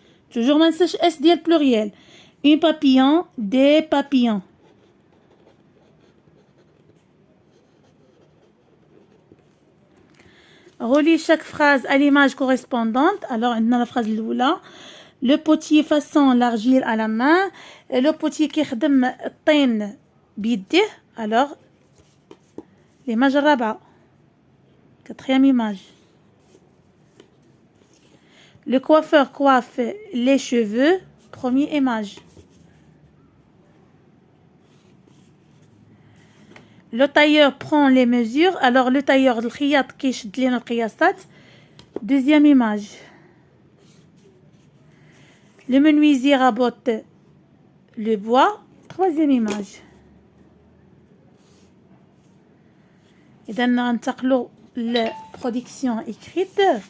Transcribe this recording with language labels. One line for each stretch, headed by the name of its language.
French: toujours
Arabic: ما ننساش اس ديال pluriel.
French: un papillon, des papillons. relis chaque phrase à l'image correspondante. alors
Arabic: عندنا
French: la phrase
Arabic: الاولى.
French: le potier façon l'argile à la main. le potier
Arabic: كيخدم الطين بيديه.
French: alors l'image
Arabic: الرابعه.
French: quatrième image. le coiffeur coiffe les cheveux. première image. le tailleur prend les mesures. alors le tailleur
Arabic: الخياط كيشد لينا القياسات.
French: deuxième image. le menuisier rabote le bois. troisième image.
Arabic: إذا ننتقلوا للبرودكسيون
French: écrite.